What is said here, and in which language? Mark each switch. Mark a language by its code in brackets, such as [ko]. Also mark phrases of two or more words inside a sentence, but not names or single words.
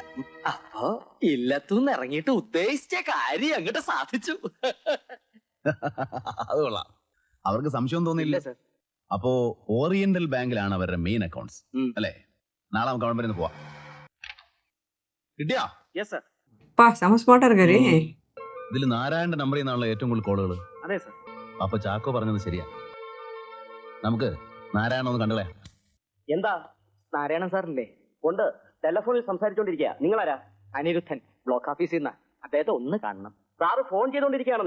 [ml] അപ്പോ ഇല്ലത്തുനിന്ന് ഇറങ്ങിയിട്ട് ഉദ്ദേശിച്ച കാര്യം അങ്ങോട്ട് സാധിച്ചു. അത് കൊള്ളാം. അവർക്ക് സംശയം തോന്നിയില്ല. സർ. അപ്പോ ഓറിയന്റൽ ബാങ്കിലാണ് അവരുടെ [en] main accounts [ml] അല്ലേ? നാളെ നമുക്ക് അവിടെ പോവാം. കിട്ടിയാ? [en] Yes sir. [ta] பா செம ஸ்மார்ட்டா இருக்காரு. [ml] ഇതിൽ നാരായണന്റെ നമ്പറിൽ നിന്നുള്ള ഏറ്റവും കൂടുതൽ കോളുകൾ. അതെ സർ. അപ്പൊ ചാക്കോ പറഞ്ഞത് ശരിയാ. നമുക്ക് നാരായണ ഒന്ന് കണ്ടല്ലേ? എന്താ നാരായണൻ സാറില്ലേ? ഉണ്ട്. ടെലിഫോണിൽ സംസാരിച്ചോണ്ടിരിക്കുക. നിങ്ങളാരാ? അനിരുദ്ധൻ, ബ്ലോക്ക് ഓഫീസിൽ നിന്ന്. അദ്ദേഹത്തെ ഒന്ന് കാണണം. സാറ് ഫോൺ ചെയ്തോണ്ടിരിക്കുകയാണെന്നേ.